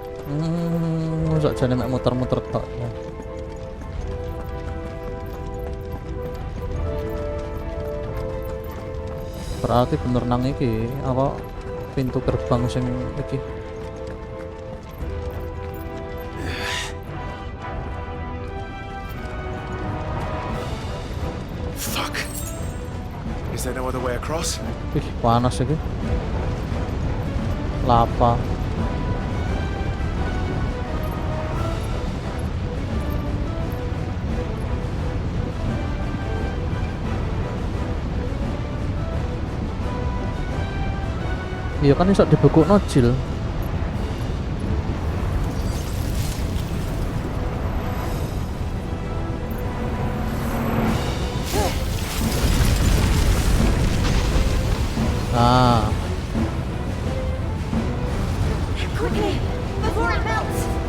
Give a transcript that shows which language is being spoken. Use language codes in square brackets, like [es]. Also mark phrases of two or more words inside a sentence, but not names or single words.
[jv] Sakjane mek muter-muter tok ya. Berarti bener nang iki apa pintu gerbang sing iki. [en] Fuck. Is there no other way across? [jv] Ih, panas iki. Lapa. Iya kan iso dibekukno Jil. Ah. [en] Quickly, before it melts.